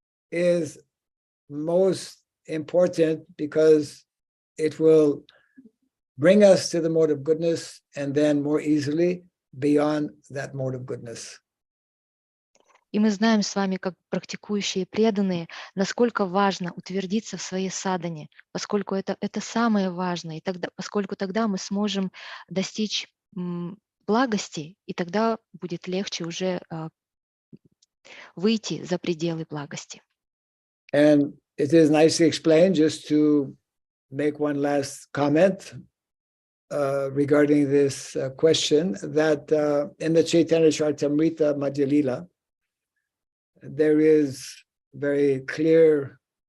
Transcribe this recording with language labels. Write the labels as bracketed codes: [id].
[en] is most important because it will bring us to the mode of goodness and then more easily beyond that mode of goodness. [ru] И мы знаем с вами, как практикующие преданные, насколько важно утвердиться в своей садхане, поскольку это самое важное, и поскольку тогда мы сможем достичь благости, и тогда будет легче уже выйти за пределы благости. [en] And it is nicely explained, just to make one last comment regarding this question, that in the Chaitanya Charitamrita Madhya Lila, there is very clear